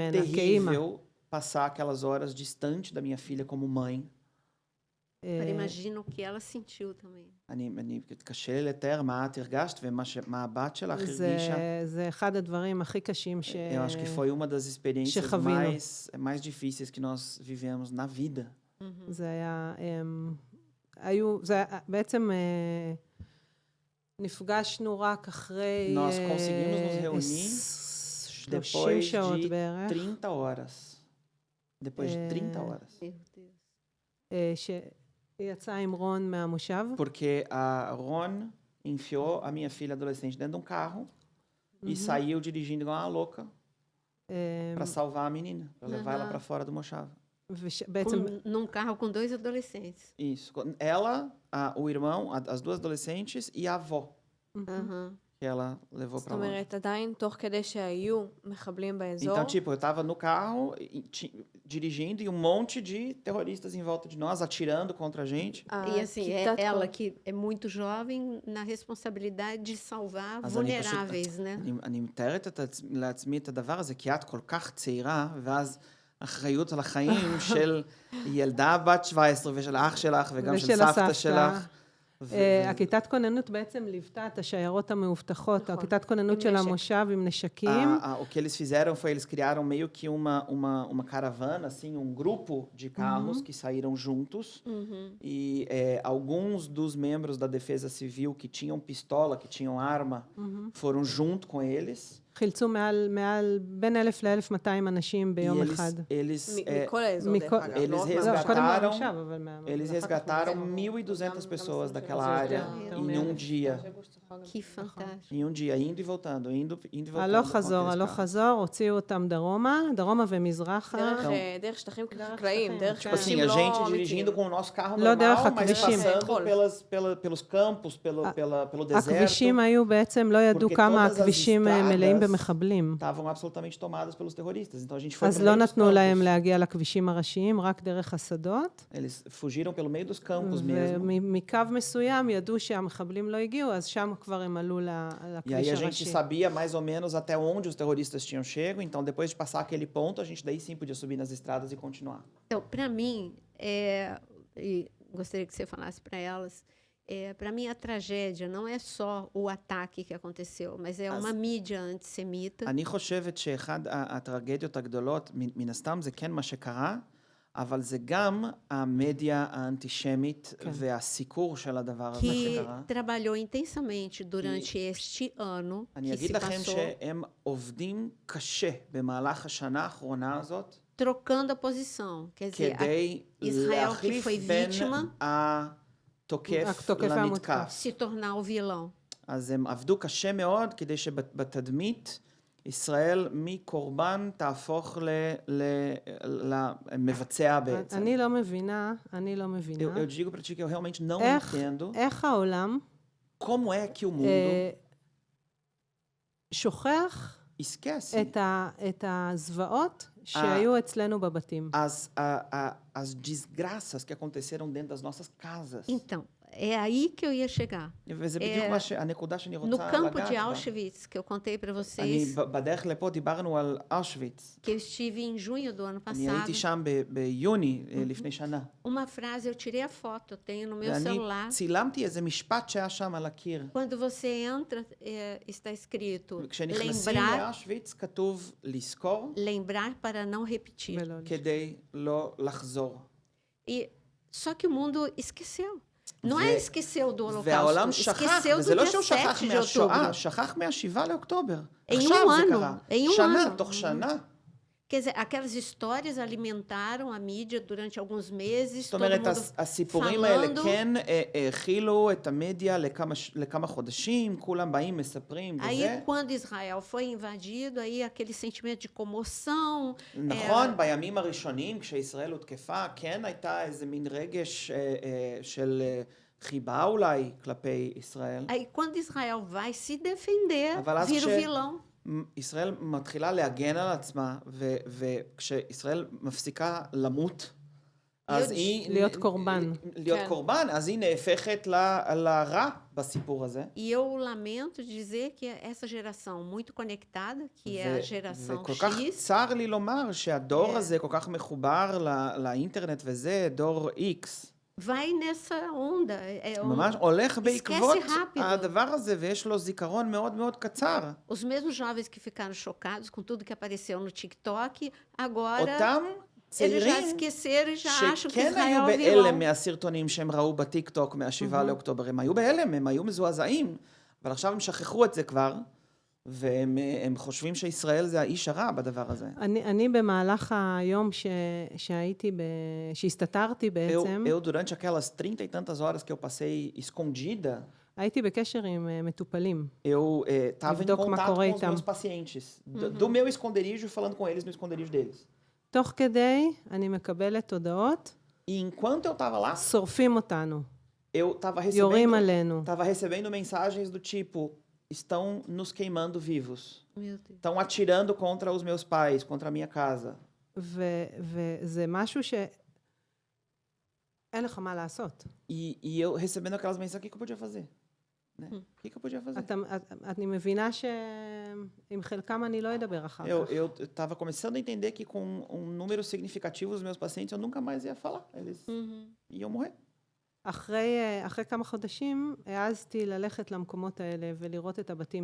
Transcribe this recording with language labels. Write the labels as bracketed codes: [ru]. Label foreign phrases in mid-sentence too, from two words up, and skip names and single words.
[he] ממנה כאימא. [pt] terrível passar aquelas horas distante da minha filha como mãe. Agora imagino o que ela sentiu também. [he] קשה לי לתאר מה את הרגשת ומה הבת שלך הרגישה. זה אחד הדברים הכי קשים [pt] Eu acho que foi uma das experiências [he] שחווינו. [pt] mais difíceis que nós vivemos na vida. [he] זה היה, בעצם נפגשנו רק אחרי [pt] Nós conseguimos nos reunir 30 depois [he] שעות [pt] de [he] בערך, [pt] 30 horas. Depois de 30 horas. Meu Deus. [he] שהיא יצאה עם רון מהמושב, [pt] Porque a Ron enfiou a minha filha adolescente dentro de um carro e saiu dirigindo igual uma louca para salvar a menina, para levar ela para fora do Moshav. [he] בעצם [pt] Num carro com 2 adolescentes. Isso. Ela, o irmão, as duas adolescentes e a avó Aham. que ela levou [he] זאת [pt] para lá. [he] אומרת, עדיין תוך כדי שהיו מחבלים באזור, [pt] Então, tipo, eu tava no carro dirigindo e um monte de terroristas em volta de nós, atirando contra a gente. E assim, [he] כיתת [pt] ela [he] כוח. [pt] que é muito jovem na responsabilidade de salvar [he] אז אני פשוט- [pt] vulneráveis, né? [he] אני מתארת לעצמי את הדבר הזה, כי את כל כך צעירה, ואז אחריות על החיים של ילדה בת 17 ושל האח שלך וגם של ושל סבתא הסבתא. שלך. הכיתת כוננות בעצם ליוותה את השיירות המאובטחות, נכון. הכיתת כוננות עם של נשק. המושב עם נשקים. [pt] O que eles fizeram foi, eles criaram meio que uma caravana, assim, um grupo de carros que saíram juntos. E alguns dos membros da Defesa Civil que tinham pistola, que tinham arma, foram junto com eles. [he] חילצו מעל בין 1,000 ל-1,200 אנשים [pt] E [he] ביום אחד. [pt] eles [he] מכל האזור, דרך מכל- אגב. [pt] eles [he] לא רק לא, [pt] resgataram- [he] קודם מהמושב, אבל [pt] eles [he] ואחר כך [pt] resgataram [he] מהמושב. [pt] 1.200 pessoas daquela [he] זה [pt] área [he] יותר [pt] em um dia. Que fantástico. Em um dia, indo e voltando, indo e voltando. [he] הלוך [pt] com [he] חזור, [pt] aqueles [he] הלוך [pt] carros. [he] חזור, הוציאו אותם דרומה ומזרחה. דרך שטחים חקלאיים, שטחים, דרך כן. [pt] Tipo assim, a [he] שטחים [pt] gente [he] לא [pt] dirigindo [he] אמיתיים. [pt] com o nosso carro [he] לא דרך [pt] normal, mas [he] הכבישים. [pt] passando pelos campos, pelo deserto. [he] הכבישים היו בעצם, לא ידעו [pt] Porque [he] כמה [pt] todas as [he] הכבישים [pt] estradas [he] מלאים במחבלים. [pt] estavam absolutamente tomadas pelos terroristas. Então a gente foi [he] אז [pt] pelo [he] לא [pt] meio dos [he] נתנו להם [pt] campos. [he] להגיע לכבישים הראשיים, רק דרך השדות. [pt] Eles fugiram pelo meio dos campos mesmo. [he] ומקו מסוים ידעו שהמחבלים לא הגיעו, אז שם כבר הם עלו [pt] E aí [he] לכביש [pt] a gente [he] הראשי. [pt] sabia mais ou menos até onde os terroristas tinham chego. Então depois de passar aquele ponto, a gente daí sim podia subir nas estradas e continuar. Então, para mim, e gostaria que você falasse para elas, para mim a tragédia não é só o ataque que aconteceu, mas é uma mídia antissemita. [he] אני חושבת שאחד הטרגדיות הגדולות, מן הסתם זה כן מה שקרה, אבל זה גם המדיה האנטישמית והסיקור של הדבר הזה [pt] que [he] שקרה. [pt] trabalhou intensamente durante este ano [he] אני [pt] que [he] אגיד [pt] se [he] לכם [pt] passou, [he] שהם עובדים קשה במהלך השנה האחרונה הזאת, [pt] trocando a posição. Quer dizer, [he] כדי [pt] Israel que [he] להחליף [pt] foi [he] בין [pt] vítima [he] התוקף התוקף למתקף. [pt] se tornar o vilão. [he] אז הם עבדו קשה מאוד כדי שבתדמית ישראל מקורבן תהפוך למבצע בעצם. אני לא מבינה. [pt] Eu digo para ti que eu realmente não [he] איך- [pt] entendo [he] איך העולם [pt] como é que o mundo [he] שוכח [pt] esquece [he] את הזוועות שהיו אצלנו בבתים. [pt] as desgraças que aconteceram dentro das nossas casas. Então, é aí que eu ia chegar. [he] וזה בדיוק הנקודה שאני [pt] No [he] רוצה [pt] campo [he] לגעת [pt] de [he] בה. [pt] Auschwitz, que eu contei para [he] אני [pt] vocês, [he] בדרך לפה דיברנו על אושוויץ. [pt] que eu estive em junho do ano [he] אני [pt] passado, [he] הייתי שם ביוני לפני שנה. [pt] uma frase, eu tirei a foto, eu tenho no meu [he] ואני [pt] celular. [he] צילמתי איזה משפט שהיה שם על הקיר. [pt] Quando você entra, está escrito [he] כשנכנסים [pt] lembrar, [he] לאושוויץ כתוב לזכור [pt] lembrar para não repetir. [he] ולא- כדי לא לחזור. [pt] Só que o mundo esqueceu. Não [he] ו- [pt] é esqueceu do [he] והעולם [pt] Holocausto, [he] שכח, [pt] esqueceu do [he] וזה לא [pt] dia [he] שהוא שכח [pt] 7 de [he] מהשואה, [pt] outubro. [he] שכח מה-7 לאוקטובר. [pt] Em um [he] עכשיו זה [pt] ano, [he] קרה. [pt] em um [he] שנה, [pt] ano. [he] תוך שנה. [pt] Quer dizer, aquelas histórias alimentaram a mídia durante alguns meses, [he] זאת [pt] todo [he] אומרת, [pt] mundo [he] הסיפורים האלה [pt] falando. [he] כן האכילו את המדיה לכמה חודשים, כולם באים, מספרים וזה. [pt] Aí, quando Israel foi invadido, aí aquele sentimento de comoção, [he] נכון, בימים הראשונים, כשישראל הותקפה, כן הייתה איזה מין רגש של חיבה אולי כלפי ישראל. [pt] aí quando Israel vai se defender, [he] אבל אז [pt] vira o vilão. [he] ישראל מתחילה להגן על עצמה, וכשישראל מפסיקה למות, אז היא... להיות קורבן. להיות כן. קורבן, אז היא נהפכת לרע בסיפור הזה. [pt] E eu lamento dizer que essa geração muito conectada, que é a geração [he] וכל כך X, צר לי לומר שהדור הזה כל כך מחובר לאינטרנט וזה, דור X. [pt] vai nessa onda. [he] ממש הולך בעקבות [pt] rápido. [he] הדבר הזה, ויש לו זיכרון מאוד מאוד קצר. [pt] Os mesmos jovens que ficaram chocados com tudo que apareceu no TikTok, agora [he] אותם [pt] eles já [he] צעירים [pt] esqueceram e já acham que [he] שכן היו [pt] Israel é [he] בהלם [pt] vilão. [he] מהסרטונים שהם ראו בטיק-טוק מה-7 לאוקטובר, הם היו בהלם, הם היו מזועזעים, אבל עכשיו הם שכחו את זה כבר, והם חושבים שישראל זה האיש הרע בדבר הזה. אני במהלך היום שהסתתרתי בעצם, [pt] Eu, durante aquelas 30 e tantas horas que eu passei escondida, [he] הייתי בקשר עם מטופלים. [pt] eu estava em [he] לבדוק מה [pt] contato [he] קורה [pt] com os [he] איתם. [pt] meus pacientes, do meu esconderijo, falando com eles no esconderijo deles. [he] תוך כדי אני מקבלת הודעות, [pt] E enquanto eu estava lá, [he] שורפים אותנו, [pt] eu estava [he] יורים עלינו. [pt] recebendo mensagens do tipo, estão nos queimando vivos. Meu Deus. Estão atirando contra os meus pais, contra a minha casa. [he] וזה משהו שאין לך מה לעשות. [pt] E eu recebendo aquelas mensagens, o que eu podia fazer? Né? O que eu podia fazer? [he] אני מבינה שעם חלקם אני לא אדבר אחר כך. [pt] Eu estava começando a entender que com um número significativo dos meus pacientes eu nunca mais ia falar. Eles iam morrer. [he] אחרי כמה חודשים העזתי ללכת למקומות האלה ולראות את הבתים